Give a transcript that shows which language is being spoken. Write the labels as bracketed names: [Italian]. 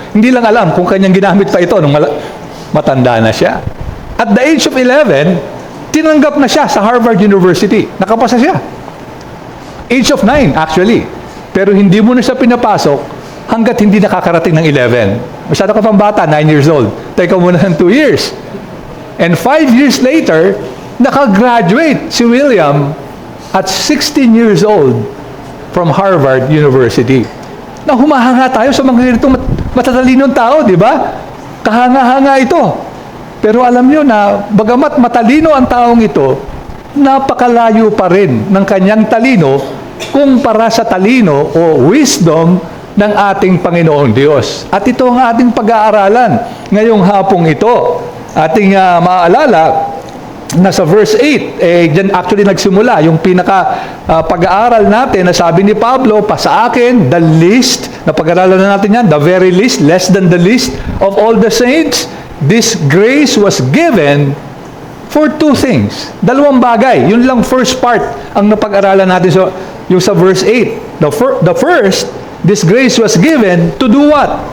[Filipino] Hindi lang alam kung kanyang ginamit pa ito nung matanda na siya. At [English] the age of 11, [Filipino] tinanggap na siya sa Harvard University. Nakapasa siya. [English] Age of 9, actually. [Filipino] Pero hindi mo na siya pinapasok hanggat hindi nakakarating ng 11. Masyado ka pang bata, [English] 9 years old. [Filipino] Teka muna ng 2 years. [English] And 5 years later, [Filipino] nakagraduate si [English] William at 16 years old from Harvard University. [Filipino] Na humahanga tayo sa mga ganitong matatalinong tao, di ba? Kahanga-hanga ito. Pero alam nyo na, bagamat matalino ang taong ito, napakalayo pa rin ng kanyang talino kumpara sa talino o wisdom ng ating Panginoong Diyos. At ito ang ating pag-aaralan ngayong hapong ito. Ating maaalala, nasa verse 8, dyan actually nagsimula yung pag-aaral natin na sabi ni Pablo, pa sa akin, [English] the least, [Filipino] na pag-aaralan na natin yan, [English] the very least, less than the least of all the saints, this grace was given for 2 things. [Filipino] 2 bagay. Yun lang first part ang napag-aralan natin yung sa verse 8. [English] The first, this grace was given to do what?